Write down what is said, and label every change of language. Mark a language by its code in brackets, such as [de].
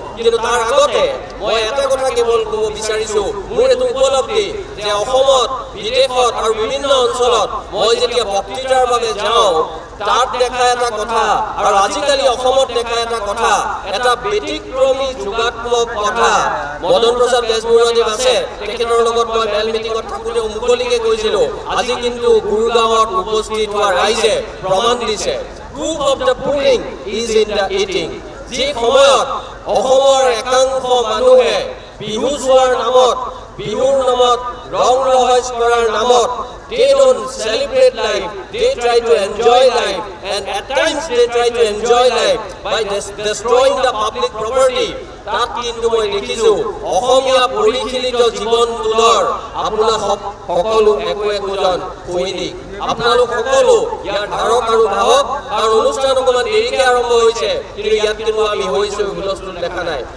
[as] কিন্তু তাৰ আগতে মই এটা কথা কেৱল ক'ব বিচাৰিছোঁ, মোৰ এইটো উপলব্ধি যে অসমত, বিদেশত আৰু বিভিন্ন অঞ্চলত মই যেতিয়া বক্তৃতাৰ বাবে যাওঁ তাত দেখা এটা কথা আৰু আজিকালি অসমত দেখা এটা কথা, এটা ব্যতিক্ৰমী যুগাত্মক কথা। মদন প্ৰসাদ বেজবৰুৱাদেৱ আছে, তেখেতৰ লগত মই মেল মিটিঙত থাকোঁতে মুকলিকে কৈছিলোঁ, আজি কিন্তু গুৰুগাঁৱত উপস্থিত হোৱা ৰাইজে প্ৰমাণ দিছে, [en] proof of the pudding is in the eating। [as] যি সময়ত অসমৰ একাংশ মানুহে বিহু চোৱাৰ নামত, বিহুৰ নামত ৰং ৰহইচ কৰাৰ নামত [en] they don't celebrate life, they try to enjoy life, and at times they try to enjoy life by destroying the public property। [as] তাত কিন্তু মই দেখিছোঁ অসমীয়া পৰিশীলিত জীৱন তোলৰ আপোনাৰ সকলো একোজন সৈনিক, আপোনালোক সকলো ইয়াৰ ধাৰক আৰু বাহক। কাৰণ অনুষ্ঠান অকণমান দেৰিকৈ আৰম্ভ হৈছে কিন্তু ইয়াত কিন্তু আমি হৈছোঁ হুলস্থুল দেখা নাই।